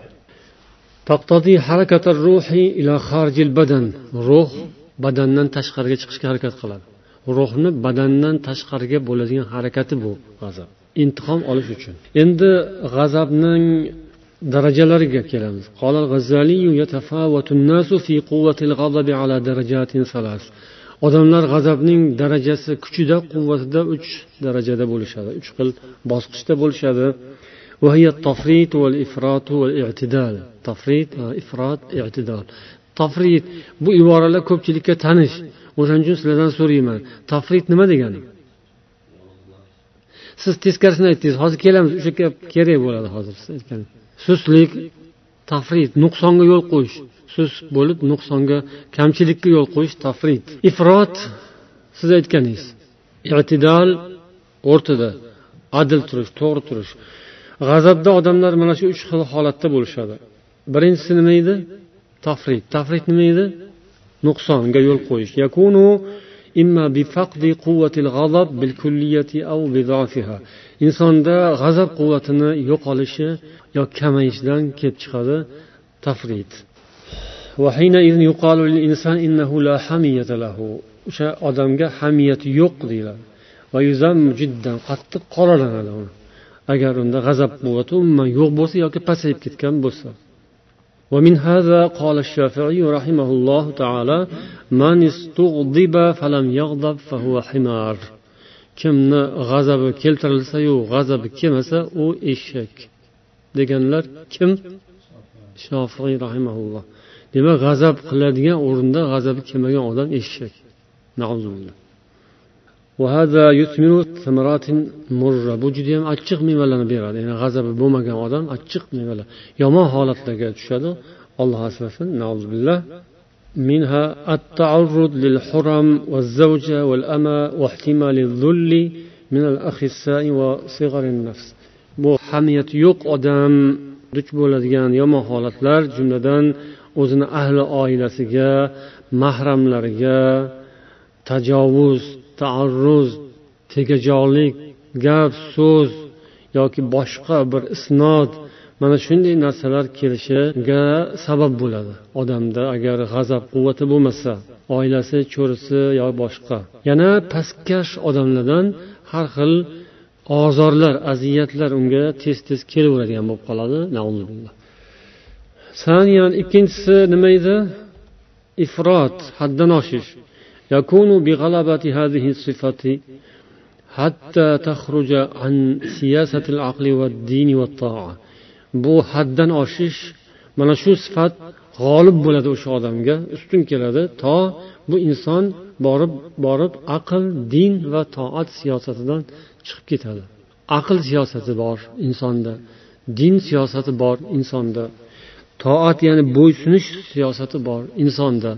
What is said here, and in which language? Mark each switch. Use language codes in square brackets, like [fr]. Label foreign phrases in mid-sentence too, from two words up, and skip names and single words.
[ar] تقتضي حركة الروح إلى خارج البدن. [uz] Ruh badandan tashqariga chiqishga harakat qiladi. Ruhni badandan tashqariga bo'ladigan harakati bu g'azab. Intiqom olish uchun. Endi g'azabning darajalariga kelamiz. [ar] قال الغزالي يتفاوت الناس في قوة الغضب على درجات ثلاث. [uz] Odamlar g'azabning darajasi, kuchida, quvvatida 3 darajada bo'lishadi. 3 xil bosqichda bo'lishadi. [ar] وهي التفريط والإفراط والاعتدال. [uz] Tafrit, ifrat, i'tidal. Tafrit bu iboralar ko'pchilikka tanish. O'shaning uchun sizlardan so'rayman. Tafrit nima degani? Siz teskarisini aytdingiz. Hozir kelamiz, o'sha gap kerak bo'ladi hozir siz aytgan. Suslik, tafrit, nuqsonga yo'l qo'yish. Sus bo'lib nuqsonga, kamchilikka yo'l qo'yish tafrit. Ifrot siz aytganingiz. I'tidal o'rtada, adil turish, to'g'ri turish. G'azabda odamlar mana shu 3 xil holatda bo'lishadi. Birinchisi nima edi? Tafrit. Tafrit nima edi? Nuqsonga yo'l qo'yish. [ar] يكون إما بفقد قوة الغضب بالكلية أو بضعفها. [uz] Insonda g'azab quvvatini yo'qolishi yoki kamayishidan kelib chiqadi tafrit. [ar] وحينئذ يقال للإنسان إنه لا حمية له. [uz] O'sha odamga hamiyat yo'q deyiladi. Va yuzam jiddan qattiq qoralanadi uni. Agar unda g'azab quvvati umuman yo'q bo'lsa yoki pasayib ketgan bo'lsa. [ar] ومن هذا قال الشافعي رحمه الله تعالى من استغضب فلم يغضب فهو حمار. [uz] Kimni g'azabi keltirilsa-yu, g'azabi kelmasa, u eshak. Deganlar kim? Shofiy rahimahulloh. Demak, g'azab qiladigan o'rinda g'azabi kelmagan odam eshak. Na'uzullah. [ar] وهذا يثمر ثمرات مرة. [uz] Bu juda ham achchiq mevalarni beradi. Ya'ni g'azabi bo'lmagan odam achchiq mevalar, yomon holatlarga tushadi. Alloh asrasin. Na'uzullah. [ar] منها التعرض للحرم والزوجة والأمة واحتمال الذل من الأخساء وصغر النفس. [uz] Bu hamiyat yo'q odam duch bo'ladigan yomon holatlar, jumladan o'zini ahli oilasiga, mahramlariga tajovuz, ta'arruz, tegajog'lik gap so'z yoki boshqa bir isnod, mana shunday narsalar kelishiga sabab bo'ladi. Odamda agar g'azab quvvati bo'lmasa, oilasi, cho'risi yo boshqa, yana pastkash odamlardan har xil ozorlar, aziyatlar unga tez kelaveradigan bo'lib qoladi. Na'udzubillah. Saniyan, ikkinchisi nima edi? Ifrot, haddan oshish. [ar] يكون بغلبة هذه الصفة حتى تخرج عن سياسة العقل والدين والطاعة. [uz] Bu haddan oshish, mana shu sifat g'olib bo'ladi o'sha odamga, ustun keladi, to bu inson borib aql, din va toat siyosatidan chiqib ketadi. Aql siyosati bor insonda, din siyosati bor insonda, toat ya'ni bo'ysunish siyosati bor insonda.